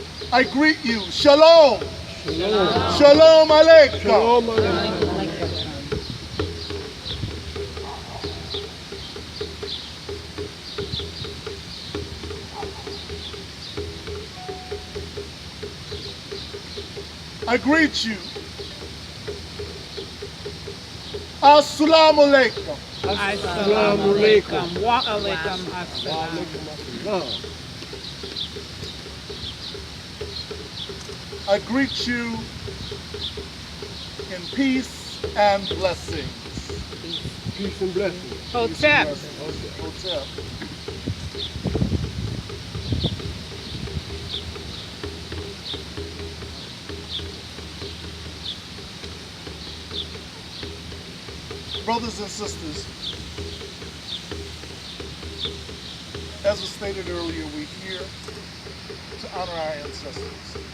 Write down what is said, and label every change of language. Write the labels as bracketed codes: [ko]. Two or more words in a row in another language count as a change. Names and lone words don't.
[en] I greet you. Shalom. Shalom. [he] שלום עליכם. שלום עליכם. [en] I greet you. [ar] السلام عليكم. السلام عليكم. وعليكم السلام. [en] Assalam. I greet you in peace and blessings. Peace and blessings. Hotep. Hotep. Brothers and sisters, as was stated earlier, we're here to honor our ancestors.